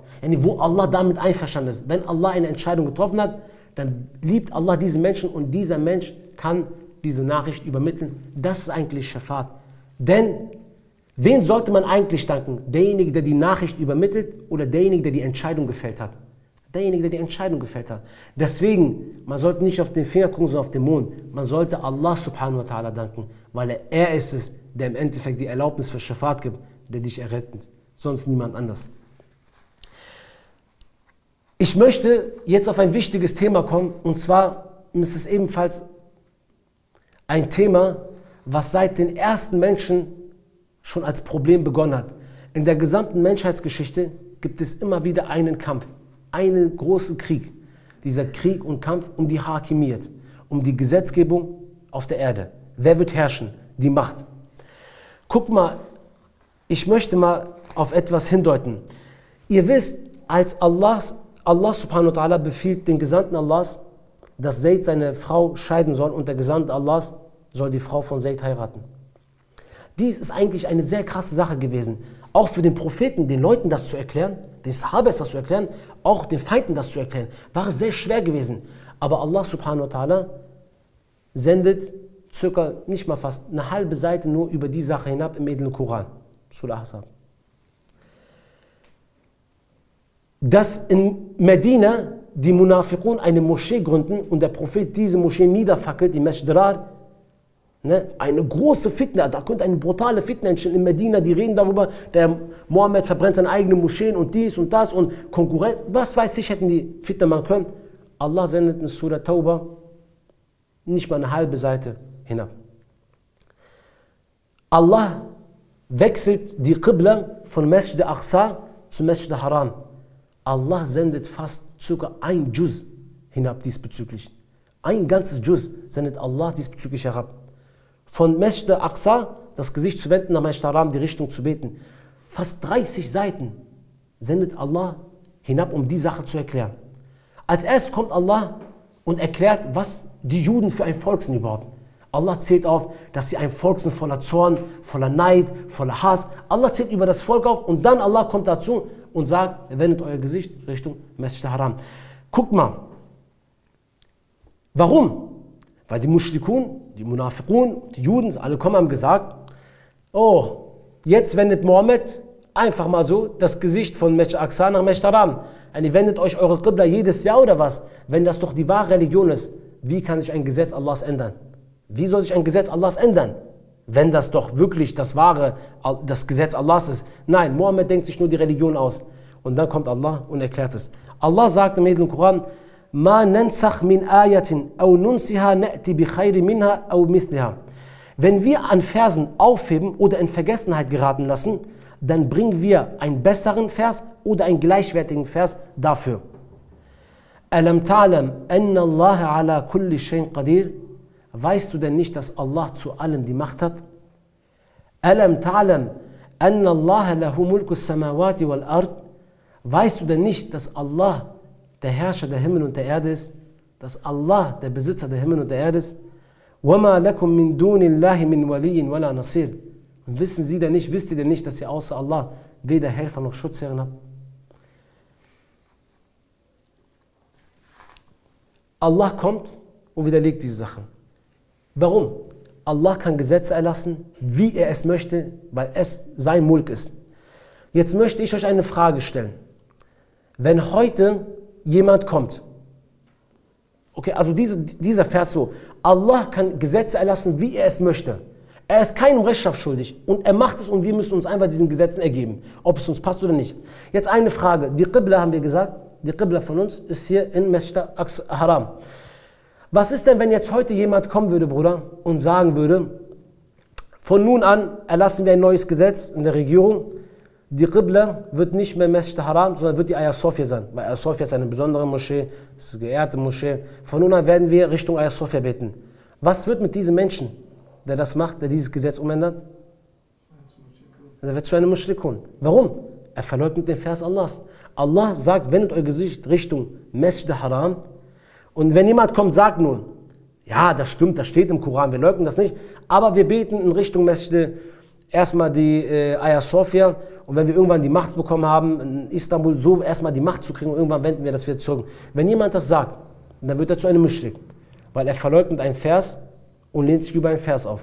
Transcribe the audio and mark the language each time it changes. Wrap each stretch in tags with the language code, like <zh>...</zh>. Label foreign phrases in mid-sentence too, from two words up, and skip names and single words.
<de>Yani wo Allah damit einverstanden ist. Wenn Allah eine Entscheidung getroffen hat, dann liebt Allah diesen Menschen und dieser Mensch kann diese Nachricht übermitteln. Das ist eigentlich Schafat. Denn wen sollte man eigentlich danken? Derjenige, der die Nachricht übermittelt oder derjenige, der die Entscheidung gefällt hat? Derjenige, der die Entscheidung gefällt hat. Deswegen, man sollte nicht auf den Finger gucken, sondern auf den Mond. Man sollte Allah</de> <ar>سبحانه وتعالى</ar> <de>danken, weil er ist es, der im Endeffekt die Erlaubnis für Schafat gibt, der dich errettet. Sonst niemand anders. Ich möchte jetzt auf ein wichtiges Thema kommen, und zwar ist es ebenfalls ein Thema, was seit den ersten Menschen schon als Problem begonnen hat. In der gesamten Menschheitsgeschichte gibt es immer wieder einen Kampf, einen großen Krieg. Dieser Krieg und Kampf um die Hakimiyat, um die Gesetzgebung auf der Erde. Wer wird herrschen? Die Macht. Guck mal, ich möchte mal auf etwas hindeuten. Ihr wisst, als Allah</de> <ar>سبحانه وتعالى</ar> <de>befiehlt den Gesandten Allahs, dass Zayd seine Frau scheiden soll und der Gesandte Allahs soll die Frau von Zayd heiraten. Dies ist eigentlich eine sehr krasse Sache gewesen. Auch für den Propheten, den Leuten das zu erklären, den Sahabas das zu erklären, auch den Feinden das zu erklären, war es sehr schwer gewesen. Aber Allah</de> <ar>سبحانه وتعالى</ar> <de>sendet circa, nicht mal fast, eine halbe Seite nur über die Sache hinab im edlen Koran. Surah Ahzab. Dass in Medina die Munafiqun eine Moschee gründen und der Prophet diese Moschee niederfackelt, die Masjid Dirar, eine große Fitna, da könnte eine brutale Fitna entstehen in Medina, die reden darüber, der Mohammed verbrennt seine eigenen Moscheen und dies und das und Konkurrenz, was weiß ich, hätten die Fitna machen können. Allah sendet in Surah Tauba nicht mal eine halbe Seite hinab. Allah wechselt die Qibla von Masjid al-Aqsa zu Masjid al-Haram. Allah sendet fast ca. ein Juz hinab diesbezüglich. Ein ganzes Juz sendet Allah diesbezüglich herab. Von Masjid al-Aqsa das Gesicht zu wenden, nach Masjid al-Haram die Richtung zu beten. Fast 30 Seiten sendet Allah hinab, um die Sache zu erklären. Als erstes kommt Allah und erklärt, was die Juden für ein Volk sind überhaupt? Allah zählt auf, dass sie ein Volk sind voller Zorn, voller Neid, voller Hass. Allah zählt über das Volk auf und dann Allah kommt dazu und sagt, wendet euer Gesicht Richtung Masjid al-Haram. Guckt mal. Warum? Weil die Mushrikun, die Munafiqun, die Juden, alle kommen, haben gesagt, oh, jetzt wendet Mohammed einfach mal so das Gesicht von Masjid al-Aqsa nach Masjid al-Haram. Ihr wendet euch eure Qibla jedes Jahr oder was? Wenn das doch die wahre Religion ist, wie kann sich ein Gesetz Allahs ändern? Wie soll sich ein Gesetz Allahs ändern? Wenn das doch wirklich das Gesetz Allahs ist. Nein, Mohammed denkt sich nur die Religion aus. Und dann kommt Allah und erklärt es. Allah sagt im Heiligen Koran,</de> <ar>ما ننسخ من آية أو ننسها نأت بخير منها أو مثلها.</ar> <de>Wenn wir an Versen aufheben oder in Vergessenheit geraten lassen, dann bringen wir einen besseren Vers oder einen gleichwertigen Vers dafür.</de> <ar>ألم تعلم أن الله على كل شيء قدير?</ar> <de>Weißt du denn nicht, dass Allah zu allem die Macht hat?</de> <ar>ألم تعلم أن الله له ملك السماوات والأرض?</ar> <de>Weißt du denn nicht, dass Allah der Herrscher der Himmel und der Erde ist? Dass Allah der Besitzer der Himmel und der Erde ist?</de> <ar>وَمَا لَكُم مِّن دُونِ اللَّهِ مِّن وَلِيٍّ وَلَا نَصِيرٍ.</ar> <de>Und wisst ihr denn nicht, dass ihr außer Allah weder Helfer noch Schutzherren habt? Allah kommt und widerlegt diese Sachen. Warum? Allah kann Gesetze erlassen, wie er es möchte, weil es sein Mulk ist. Jetzt möchte ich euch eine Frage stellen. Wenn heute jemand kommt, okay, also dieser Vers so, Allah kann Gesetze erlassen, wie er es möchte. Er ist keinem Rechenschaft schuldig und er macht es und wir müssen uns einfach diesen Gesetzen ergeben, ob es uns passt oder nicht. Jetzt eine Frage, die Qibla haben wir gesagt, die Qibla von uns ist hier in Masjid al-Haram. Was ist denn, wenn jetzt heute jemand kommen würde, Bruder, und sagen würde, von nun an erlassen wir ein neues Gesetz in der Regierung, die Qibla wird nicht mehr Masjid al-Haram, sondern wird die Ayah Sophia sein, weil Ayah Sophia ist eine besondere Moschee, es ist eine geehrte Moschee. Von nun an werden wir Richtung Ayah Sophia beten. Was wird mit diesem Menschen, der das macht, der dieses Gesetz umändert? Er wird zu einem Mushrikun. Warum? Er verleugnet den Vers Allahs. Allah sagt, wendet euer Gesicht Richtung Masjid al-Haram. Und wenn jemand kommt, sagt nun, ja, das stimmt, das steht im Koran, wir leugnen das nicht, aber wir beten in Richtung Masjid, erstmal die Ayah Sophia, und wenn wir irgendwann die Macht bekommen haben, in Istanbul so erstmal die Macht zu kriegen, und irgendwann wenden wir das wieder zurück. Wenn jemand das sagt, dann wird er zu einem Muschrik, weil er verleugnet einen Vers und lehnt sich über einen Vers auf.</de>